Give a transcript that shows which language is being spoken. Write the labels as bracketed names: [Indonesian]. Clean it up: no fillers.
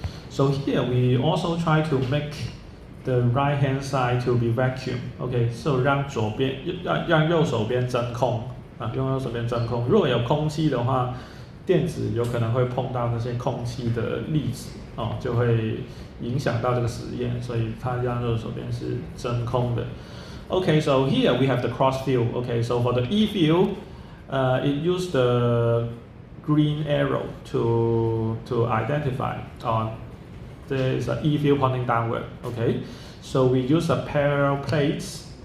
[English] So here we also try to make the right hand side to be vacuum. Okay, so [Chinese] 让右手边真空用右手边真空。如果有空气的话，电子有可能会碰到那些空气的粒子就会影响到这个实验，所以它让右手边是真空的。 [English] Okay, so here we have the cross view. Okay, so for the E field, it used the green arrow to identify there is an E field pointing downward. Okay, so we use parallel plates.